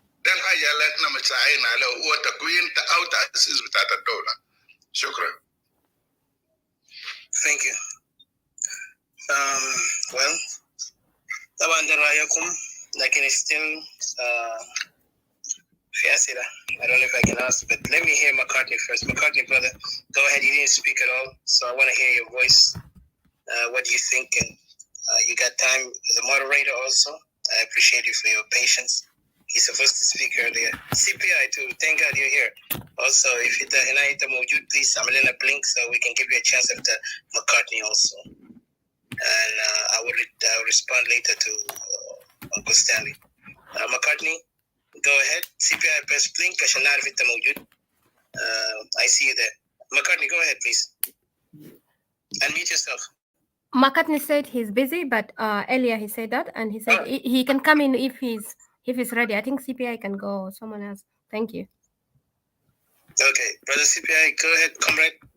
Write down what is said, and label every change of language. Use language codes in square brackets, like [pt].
[ar] ده الحاجه اللي احنا متساعدين عليه، هو تكوين او تاسيس بتاعت الدوله. شكرا. [en] Thank you. [ar] Well, طبعا ده رأيكم، لكن still في أسئلة. [en] I don't know if I can ask, but let me hear McCartney first. McCartney, brother, go ahead. You didn't speak at all, so I want to hear your voice. What do you think? And you got time as a moderator also. I appreciate you for your patience. He's supposed to speak earlier. CPI too. Thank God you're here. Also, if you're موجود, please عمل a blink so we can give you a chance after McCartney also. And I will respond later to Uncle Stanley. McCartney, go ahead. [ar] CPI [en] press blink [ar] عشان نعرف انت موجود. [en] I see you there. McCartney, go ahead, please. Unmute yourself. McCartney said he's busy, but earlier he said that, and he said he can come in if he's ready. I think CPI can go. Someone else. Thank you. Okay, brother CPI, go ahead, comrade.